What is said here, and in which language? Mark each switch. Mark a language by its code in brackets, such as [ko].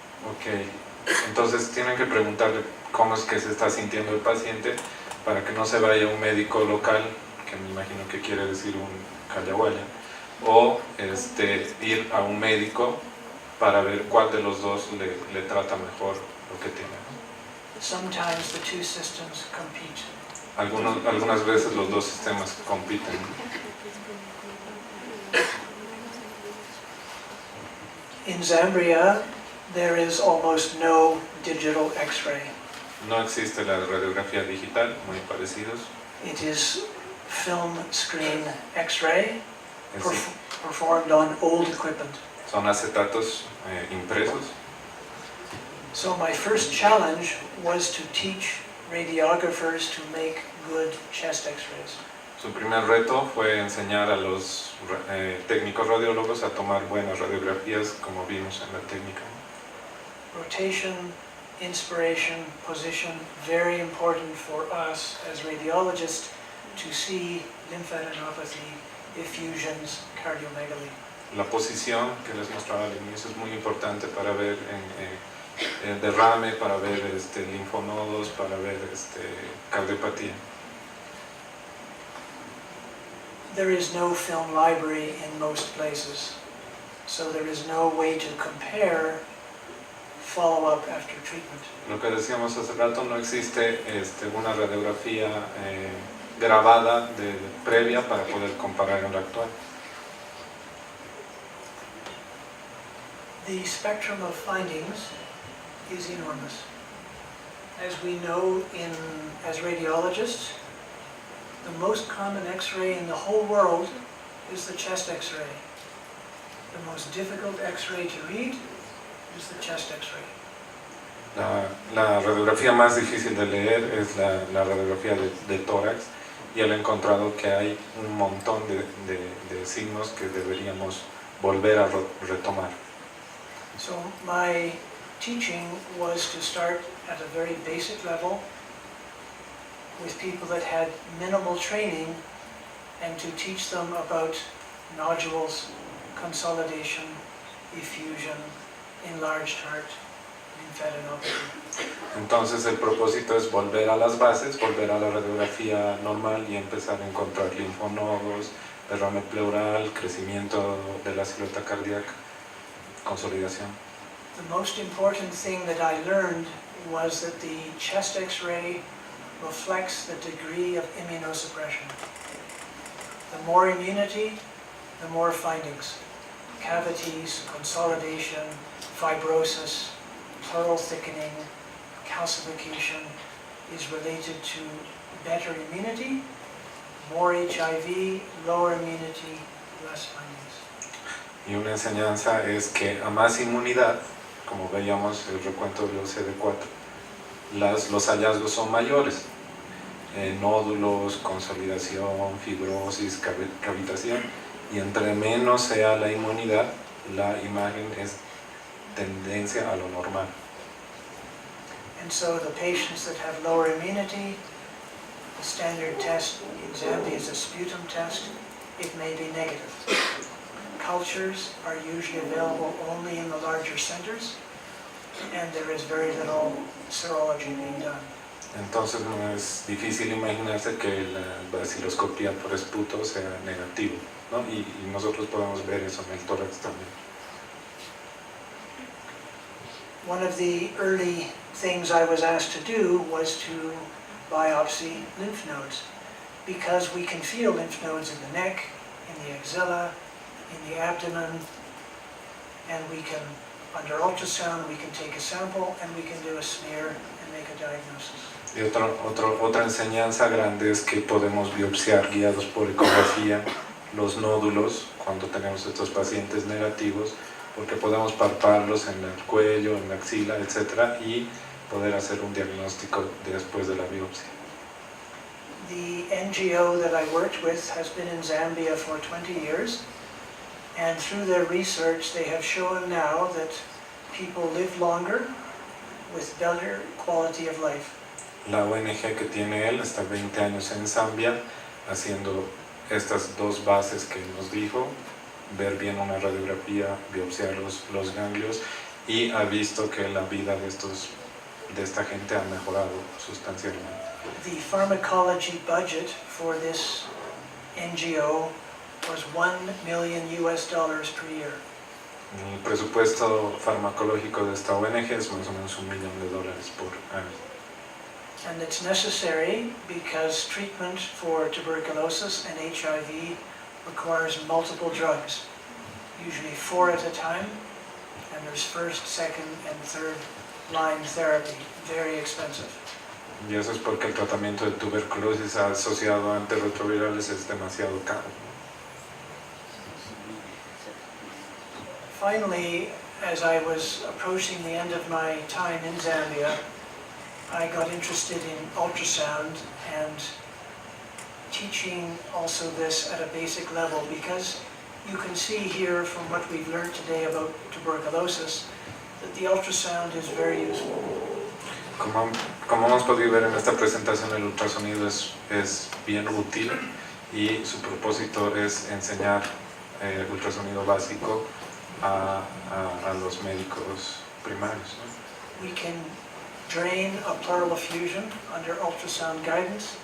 [es] Ok, entonces tienen que preguntarle cómo es que se está sintiendo el paciente para que no se vaya a un médico local, que me imagino que quiere decir un callahuaya, o ir a un médico para ver cuál de los dos le trata mejor lo que tiene. [en] Sometimes the two systems compete. [es] Algunas veces los dos sistemas compiten. [en] In Zambia, there is almost no digital x-ray. [es] No existe la radiografía digital, muy parecidos. [en] It is film screen x-ray [es] Es- [en] performed on old equipment. [es] Son acetatos impresos. [en] So my first challenge was to teach radiographers to make good chest x-rays. [es] Su primer reto fue enseñar a los técnicos radiólogos a tomar buenas radiografías, como vimos en la técnica. [en] Rotation, inspiration, position, very important for us as radiologists to see lymphadenopathy, effusions, cardiomegaly. [es] La posición que les mostraba al inicio es muy importante para ver el derrame, para ver linfonodos, para ver cardiopatía. [en] There is no film library in most places, so there is no way to compare follow-up after treatment. [es] Lo que decíamos hace rato, no existe una radiografía grabada previa para poder comparar en la actual. [en] The spectrum of findings is enormous. As we know as radiologists, the most common x-ray in the whole world is the chest x-ray. The most difficult x-ray to read is the chest x-ray. [es] La radiografía más difícil de leer es la radiografía de tórax, y él ha encontrado que hay un montón de signos que deberíamos volver a retomar. [en] So my teaching was to start at a very basic level with people that had minimal training, and to teach them about nodules, consolidation, effusion, enlarged heart, lymphadenopathy. [es] Entonces el propósito es volver a las bases, volver a la radiografía normal y empezar a encontrar linfonodos, derrame pleural, crecimiento de la silueta cardíaca, consolidación. [en] The most important thing that I learned was that the chest x-ray reflects the degree of immunosuppression. The more immunity, the more findings. Cavities, consolidation, fibrosis, pleural thickening, calcification is related to better immunity, more HIV, lower immunity, less findings. [es] Y una enseñanza es que a más inmunidad, como veíamos el recuento del CD4, los hallazgos son mayores. Nódulos, consolidación, fibrosis, cavitación, y entre menos sea la inmunidad, la imagen es tendencia a lo normal. [en] And so the patients that have lower immunity, the standard test in Zambia is a sputum test. It may be negative. Cultures are usually available only in the larger centers, and there is very little serology being done. [es] Entonces no es difícil imaginarse que la vaciloscopía por esputo sea negativo, ¿no? Y nosotros podemos ver eso en el tórax también. [en] One of the early things I was asked to do was to biopsy lymph nodes, because we can feel lymph nodes in the neck, in the axilla, in the abdomen, and we can, under ultrasound, we can take a sample and we can do a smear and make a diagnosis. [es] Y otra enseñanza grande es que podemos biopsiar guiados por ecografía los nódulos cuando tenemos estos pacientes negativos, porque podemos palparlos en el cuello, en la axila, etc. y poder hacer un diagnóstico después de la biopsia. [en] The NGO that I worked with has been in Zambia for 20 years, and through their research they have shown now that people live longer with better quality of life. [es] La ONG que tiene él está 20 años en Zambia haciendo estas dos bases que nos dijo, ver bien una radiografía, biopsiar los ganglios, y ha visto que la vida de esta gente ha mejorado sustancialmente. [en] The pharmacology budget for this NGO was $1 million per year. [es] El presupuesto farmacológico de esta ONG es más o menos $1 millón por año. [en] And it's necessary because treatment for tuberculosis and HIV requires multiple drugs, usually 4 at a time, and there's first, second, and third line therapy, very expensive. [es] Y eso es porque el tratamiento de tuberculosis asociado a antirretrovirales es demasiado caro. [en] Finally, as I was approaching the end of my time in Zambia, I got interested in ultrasound and teaching also this at a basic level, because you can see here from what we've learned today about tuberculosis that the ultrasound is very useful. [es] Como hemos podido ver en esta presentación, el ultrasonido es bien útil y su propósito es enseñar ultrasonido básico a los médicos primarios, ¿no? [en] We can drain a pleural effusion under ultrasound guidance,